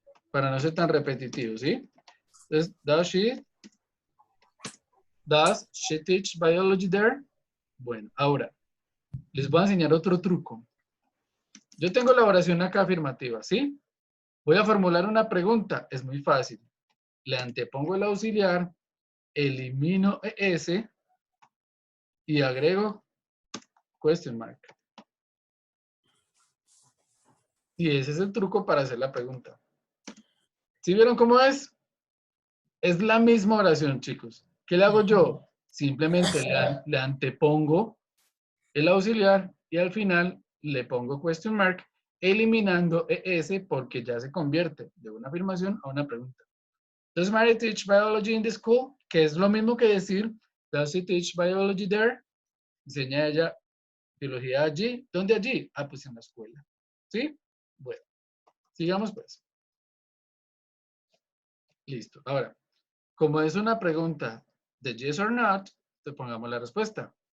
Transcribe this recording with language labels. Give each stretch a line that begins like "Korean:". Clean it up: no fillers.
Spanish: Para no ser tan repetitivo, ¿sí? Entonces,
English: does she teach biology there?
Spanish: Bueno, ahora, les voy a enseñar otro truco. Yo tengo la oración acá afirmativa, ¿sí? Voy a formular una pregunta, es muy fácil. Le antepongo el auxiliar, elimino ES y agrego question mark. Y ese es el truco para hacer la pregunta. ¿Sí vieron cómo es? Es la misma oración, chicos. ¿Qué le hago yo? Simplemente le antepongo el auxiliar y al final le pongo question mark, eliminando ES porque ya se convierte de una afirmación a una pregunta.
English: Does Mary teach biology in the school?
Spanish: Que es lo mismo que decir,
English: does she teach biology there?
Spanish: Enseña ella biología allí. ¿Dónde allí? Ah, pues en la escuela. ¿Sí? Bueno, sigamos pues. Listo. Ahora, como es una pregunta de
English: yes or not,
Spanish: te pongamos la respuesta.